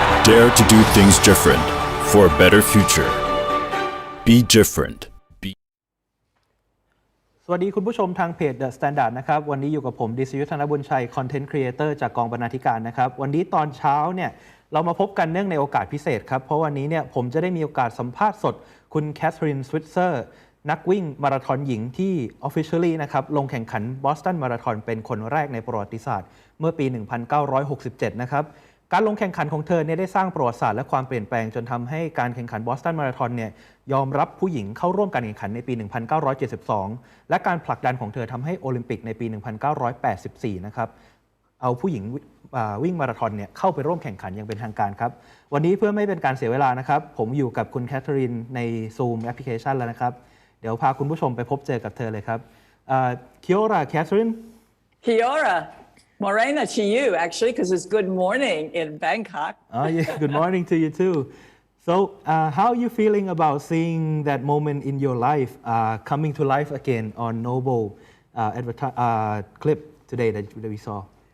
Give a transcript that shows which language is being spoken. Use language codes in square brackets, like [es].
[en] Dare to do things different for a better future. Be different. [th] สวัสดีคุณผู้ชมทางเพจ The Standard นะครับวันนี้อยู่กับผมดิษยุทธนบุญชัย Content Creator จากกองบรรณาธิการนะครับวันนี้ตอนเช้าเนี่ยเรามาพบกันเนื่องในโอกาสพิเศษครับเพราะวันนี้เนี่ยผมจะได้มีโอกาสสัมภาษณ์สดคุณแคทเธอรีน สวิตเซอร์นักวิ่งมาราธอนหญิงที่ Officially นะครับลงแข่งขันบอสตันมาราธอนเป็นคนแรกในประวัติศาสตร์เมื่อปี 1967 นะครับการลงแข่งขันของเธอเนี่ยได้สร้างประวัติศาสตร์และความเปลี่ยนแปลงจนทำให้การแข่งขันบอสตันมาราธอนเนี่ยยอมรับผู้หญิงเข้าร่วมการแข่งขันในปี 1972 และการผลักดันของเธอทำให้โอลิมปิกในปี 1984 นะครับเอาผู้หญิง วิ่งมาราธอนเนี่ยเข้าไปร่วมแข่งขันอย่างเป็นทางการครับวันนี้เพื่อไม่เป็นการเสียเวลานะครับผมอยู่กับคุณแคทเธอรีนใน Zoom แอปพลิเคชันแล้วนะครับเดี๋ยวพาคุณผู้ชมไปพบเจอกับเธอเลยครับ [mi] Kia ora, [th] Catherine. [mi] Kia ora. [en] Morena to you, actually, because it's good morning in Bangkok. Oh, yeah, good morning to you too. So, how are you feeling about seeing that moment in your life coming to life again on Noble clip today that we saw?